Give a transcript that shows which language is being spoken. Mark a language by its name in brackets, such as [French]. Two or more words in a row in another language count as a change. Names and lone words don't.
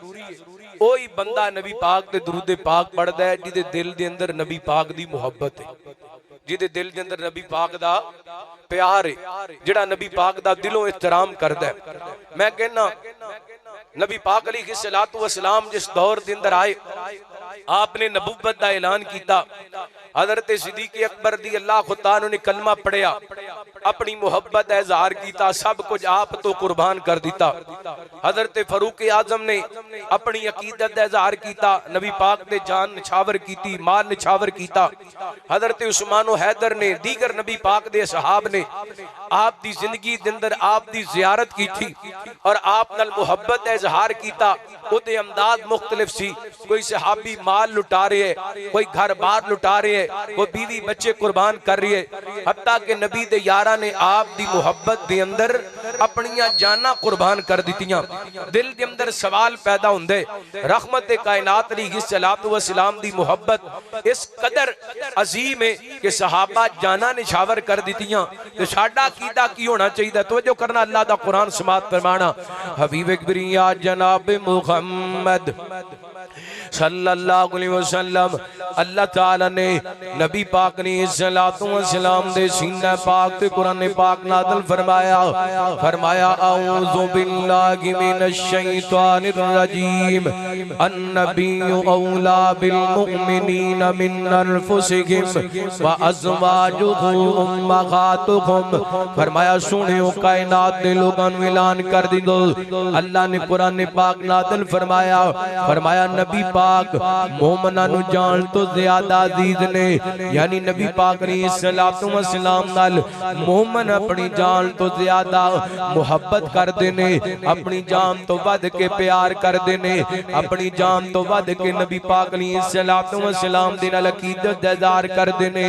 [Punjabi] اوہی بندہ نبی پاک دے درود پاک پڑھدا ہے جہدے دل دے اندر نبی پاک دی محبت ہے، جہدے دل دے اندر نبی پاک دا پیار ہے، جہڑا نبی پاک دا دلوں احترام کردا ہے. میں کہنا نبی پاک [Arabic] عليه الصلاة والسلام [Punjabi] جس دور دے اندر آئے، آپ نے نبوت دا اعلان کیا. حضرت صدیق اکبر [Arabic] رضي الله تعالى [Punjabi] نے کلمہ پڑھیا، اپنی محبت کا اظہار کیا، سب کچھ آپ تو قربان کر دتا. حضرت فاروق اعظم نے اپنی عقیدت کا اظہار کیا، نبی پاک نے جان نچھاور کی، مال نچھاور کیا. حضرت عثمان حیدر نے، دیگر نبی پاک دے صحاب نے آپ دی زندگی دے اندر آپ دی زیارت کی تھی اور آپ نال محبت کا اظہار کیا. اوہدے انداز مختلف سی، کوئی صحابی مال لٹا رہے ہے، کوئی گھر بار لٹا رہے ہے، کوئی بیوی بچے قربان کر رہی ہے. حتیٰ کے نبی دے یاراں نے آپ دی محبت دے اندر اپنیاں جاناں قربان کر دتیاں. دل دے اندر سوال پیدا ہندے، رحمت کائنات [Arabic] عليه الصلاة والسلام [Punjabi] دی محبت اس قدر عظیم ہے کہ صحابہ جاناں نچھاور کر دتیاں. تے ساڈا عقیدہ کی ہونا چاہیے? توجہ کرنا، اللہ دا قرآن سماعت فرمانا، حبیب کبریا جناب محمد [Arabic] صلى الله عليه وسلم, [Punjabi] اللہ تعالیٰ نے نبی پاک نے [Arabic] صلى الله عليه وسلم [Punjabi] دے سینہ پاک تے قرآن پاک نازل فرمایا، فرمایا [Arabic] أعوذ بالله من الشيطان الرجيم، النبي أولى بالمؤمنين من أنفسهم وأزواجه أمهاتهم. [Punjabi] فرمایا سنیو کائنات دے لوکاں نوں اعلان کر دیندو، اللہ نے قرآن پاک نازل فرمایا، فرمایا نبی پاک مومناں نوں جان تو زیادہ عزیز نے. یعنی نبی پاک [Arabic] عليه الصلاة والسلام [Punjabi] نال مومن اپنی جان تو زیادہ محبت کردے نے، اپنی جان تو ودھ کے پیار کردے نے، اپنی جان تو ودھ کے نبی پاک [Arabic] عليه الصلاة والسلام [Punjabi] دے نال عقیدت دا اظہار کردے نے.